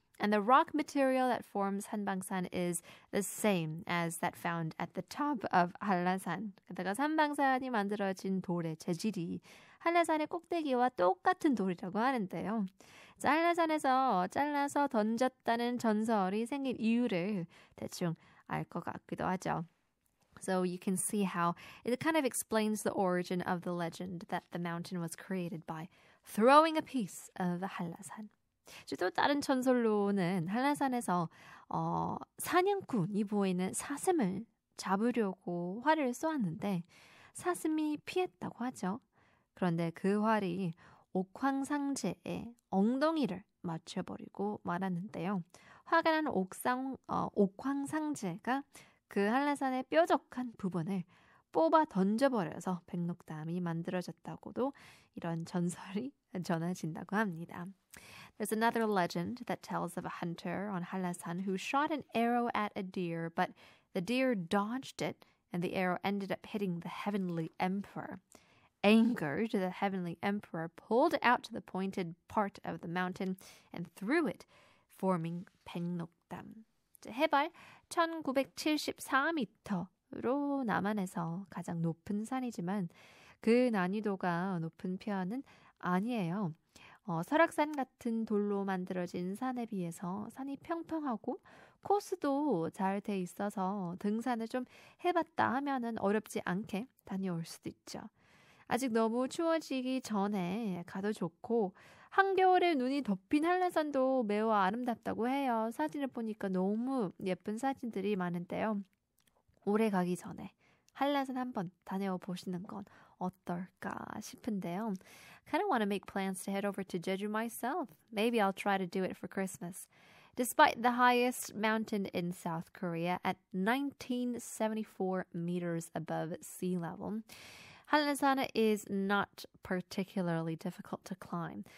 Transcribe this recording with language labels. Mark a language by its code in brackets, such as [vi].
[en] And the rock material that forms 산방산 is the same as that found at the top of 한라산. [ko] 게다가 산방산이 만들어진 돌의 재질이 한라산의 꼭대기와 똑같은 돌이라고 하는데요. 한라산에서 잘라서 던졌다는 전설이 생긴 이유를 대충 알 것 같기도 하죠. [en] So you can see how it kind of explains the origin of the legend that the mountain was created by throwing a piece of 한라산. [ko] 또 다른 전설로는 한라산에서 사냥꾼이 보이는 사슴을 잡으려고 활을 쏘았는데 사슴이 피했다고 하죠. 그런데 그 활이 옥황상제의 엉덩이를 맞춰버리고 말았는데요. 화가 난 옥황상제가 그 한라산의 뾰족한 부분을 뽑아 던져버려서 백록담이 만들어졌다고도 이런 전설이 전해진다고 합니다. [en] There's another legend that tells of a hunter on 한라산 who shot an arrow at a deer, but the deer dodged it and the arrow ended up hitting the heavenly emperor. Angered, the heavenly emperor pulled out the pointed part of the mountain and threw it, forming 백록담. [ko] 해발 1974m로 남한에서 가장 높은 산이지만 그 난이도가 높은 편은 아니에요. 설악산 같은 돌로 만들어진 산에 비해서 산이 평평하고 코스도 잘 돼 있어서 등산을 좀 해봤다 하면은 어렵지 않게 다녀올 수도 있죠. 아직 너무 추워지기 전에 가도 좋고 한겨울에 눈이 덮인 한라산도 매우 아름답다고 해요. 사진을 보니까 너무 예쁜 사진들이 많은데요. 올해 가기 전에 한라산 한번 다녀 보시는 건 어떨까 싶은데요. [en] Kind of want to make plans to head over to Jeju myself. Maybe I'll try to do it for Christmas. Despite the highest mountain in South Korea at 1974 meters above sea level, 한라산 is not particularly difficult to climb.